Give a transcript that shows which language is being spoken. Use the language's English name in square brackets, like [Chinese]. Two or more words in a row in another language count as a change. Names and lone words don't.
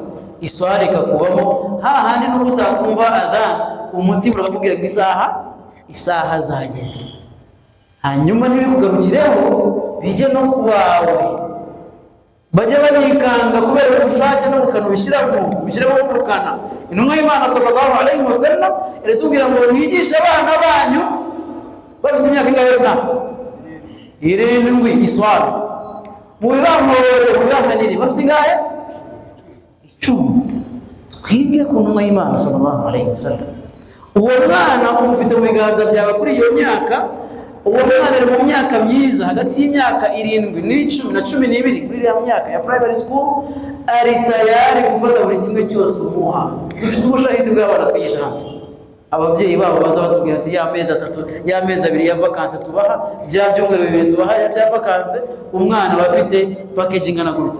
[Kinyarwanda] Iswari ikakubamo hahandi no utakumva adhan, umutima urakubwira ngo isaha zageze. Hanyuma ntibikugarukireho bijye no kubawe, bajya banikanga kubera ubushake no bukana bishyiramo ubukana. Intumwa y'Imana [Arabic] صلى الله عليه وسلم [Kinyarwanda] iratubwira ngo mwigishe abana banyu bafite imyaka ingahe se? 7 iswari, mubibahanire bafite ingahe? 10. Twige ku ntumwa y'Imana [Arabic] صلى الله عليه وسلم. [Kinyarwanda] Uwo mwana umufite mu biganza byawe kuri iyo myaka, uwo mwana ari mu myaka myiza hagati y'imyaka 7 n'10 na 12, muri ya myaka ya [English] primary school, [Kinyarwanda] ari tayari gufata buri kimwe cyose umuha. Dufite ubushahidi bw'abana twigisha hano, ababyeyi babo baza batubwira ati ya mezi 3, ya mezi 2 ya vacances tubaha, bya byumweru 2 tubaha bya vacances, umwana bafite package ingana gute.